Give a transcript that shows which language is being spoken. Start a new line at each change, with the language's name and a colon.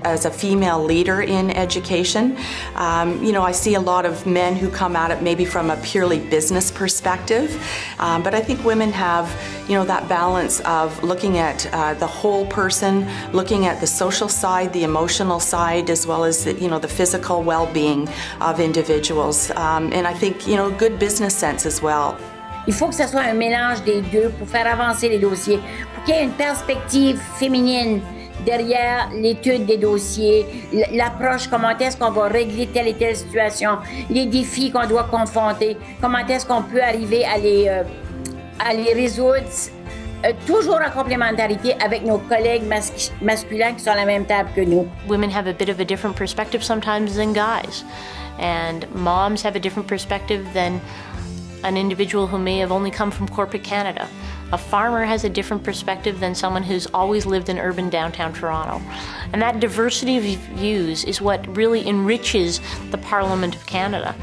English: As a female leader in education, you know, I see a lot of men who come at it maybe from a purely business perspective, but I think women have, you know, that balance of looking at the whole person, looking at the social side, the emotional side, as well as the, you know, the physical well-being of individuals, and I think, you know, good business sense as well.
French: Il faut que ce soit un mélange des deux pour faire avancer les dossiers, pour qu'il y ait une perspective féminine derrière l'étude des dossiers, l'approche, comment est-ce qu'on va régler telle et telle situation, les défis qu'on doit confronter, comment est-ce qu'on peut arriver à les résoudre, toujours en complémentarité avec nos collègues masculins qui sont à la même table que nous.
English: Women have a bit of a different perspective sometimes than guys, and moms have a different perspective than an individual who may have only come from corporate Canada. A farmer has a different perspective than someone who's always lived in urban downtown Toronto. And that diversity of views is what really enriches the Parliament of Canada.